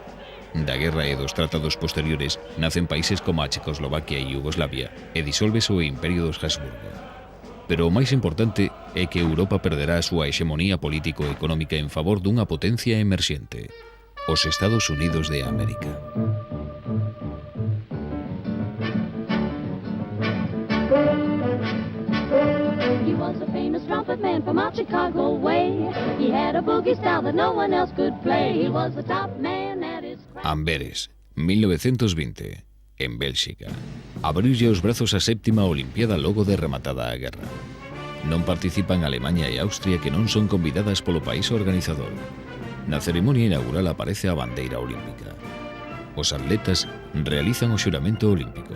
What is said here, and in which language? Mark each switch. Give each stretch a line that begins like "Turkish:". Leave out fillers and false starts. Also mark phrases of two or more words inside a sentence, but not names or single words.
Galician: Da guerra e dos tratados posteriores nacen países como a Checoslovaquia e Yugoslavia e disólvese o Imperio dos Habsburgo. Pero o máis importante é que Europa perderá a súa hexemonía político-económica en favor dunha potencia emerxente, os Estados Unidos de América.
English: He was a famous trumpet man from out Chicago way. He had a boogie style that no one else could play. He was the top man at his craft.
Galician: Amberes, 1920, en Bélxica. Abrirlle os brazos a séptima Olimpiada logo de rematada a guerra. Non participan Alemanha e Austria, que non son convidadas polo país organizador. Na ceremonia inaugural aparece a bandeira olímpica. Os atletas realizan o xuramento olímpico.